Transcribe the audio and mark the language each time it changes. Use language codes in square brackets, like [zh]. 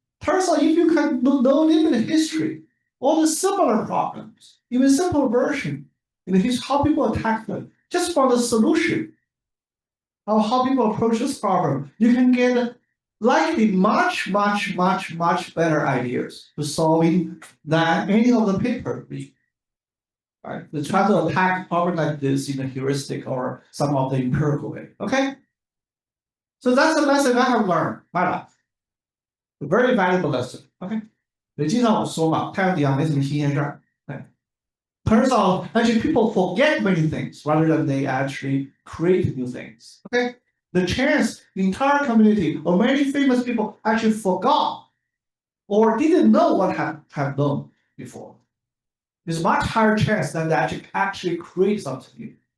[en] Turns out if you can know a little bit of history, all the similar problems, even simple version, how people attack them, just from the solution, how people approach this problem, you can get likely much better ideas to solving than any of the paper. Right? They try to attack problem like this in a heuristic or some of the empirical way. Okay? So that's a lesson I have learned my life. A very valuable lesson. Okay? [zh] 你经常我说嘛，太阳底下没什么新鲜事儿。 [en] Turns out, actually, people forget many things rather than they actually create new things. Okay? The chance the entire community or many famous people actually forgot or didn't know what have known before. There's much higher chance than they actually create something new.